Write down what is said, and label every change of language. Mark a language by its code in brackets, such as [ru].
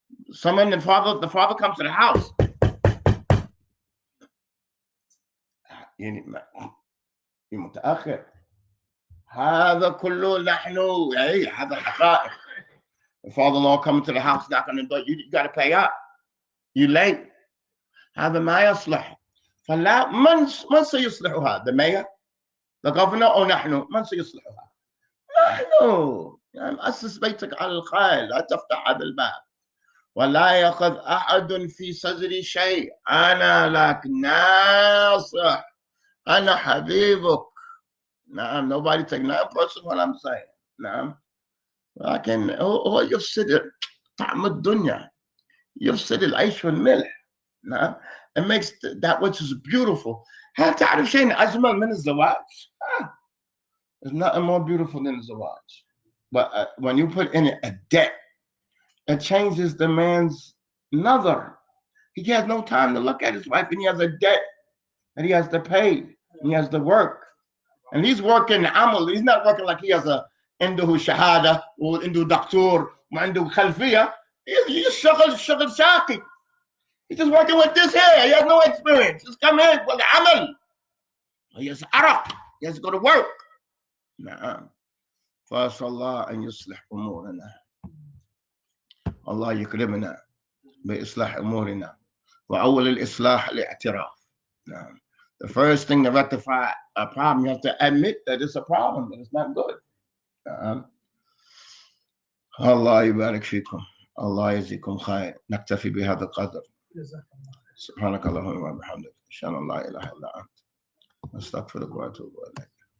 [en] Someone, the father comes to the house. [ar] متأخر. هذا كله نحن. هذا حقائق. [en] The father-in-law coming to the house, knocking on the door. You got to pay up. You late. [ar] هذا ما يصلح. فلا من سيصلحها؟ [en] The mayor, the governor, [ar] أو نحن؟ من سيصلحها؟ نحن. يعني أسس بيتك على الخير، لا تفتح هذا الباب. ولا يأخذ أحد في صدري شيء. أنا لك ناصح. أنا حبيبك. نعم. [en] Nobody take nothing personal what I'm saying. [ar] نعم. لكن هو يفسد طعم الدنيا. يفسد العيش والملح. نعم. [en] It makes that which is beautiful. [ar] هل تعرف شيء أجمل من الزواج؟ [en] There's nothing more beautiful than the zawaj. But when you put in a debt, it changes the man's nazar. He has no time to look at his wife, and he has a debt that he has to pay. He has to work. And he's working amal. He's not working like he has a [ar] عنده شهادة وعنده دكتور وعنده خلفية. [en] He's [ar] شغل شاقي. [en] He's just working with this here. He has no experience. Just come in with the amal. He has عرق. He has to go to work. [ar] نعم. فأسأل الله أن يصلح أمورنا، الله يكرمنا بإصلاح أمورنا. وأول الإصلاح الاعتراف. نعم. [en] The first thing to rectify a problem, you have to admit that it's a problem, that it's not good. [ar] الله يبارك فيكم، الله يجزيكم خير. نكتفي بهذا القدر. سبحانك اللهم وبحمدك، أشهد أن لا إله إلا أنت، أستغفرك وأتوب إليك.